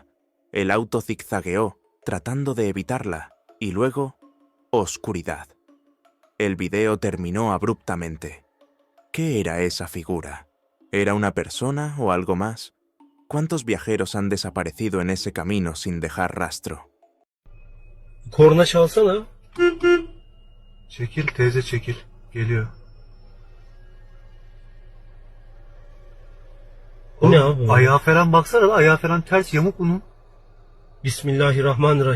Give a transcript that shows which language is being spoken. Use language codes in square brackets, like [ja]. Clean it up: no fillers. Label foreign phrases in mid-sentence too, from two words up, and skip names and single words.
[es] El auto zigzagueó, tratando de evitarla, y luego, oscuridad. El video terminó abruptamente. ¿Qué era esa figura? ¿Era una persona o algo más? ¿Cuántos viajeros han desaparecido en ese camino sin dejar rastro? [tr] Korna çalsana. Çekil teyze çekil. Geliyor. Bu ne abi? Ayağı falan baksana. Ayağı falan ters yamuk bunun. [ar] بسم الله الرحمن الرحيم.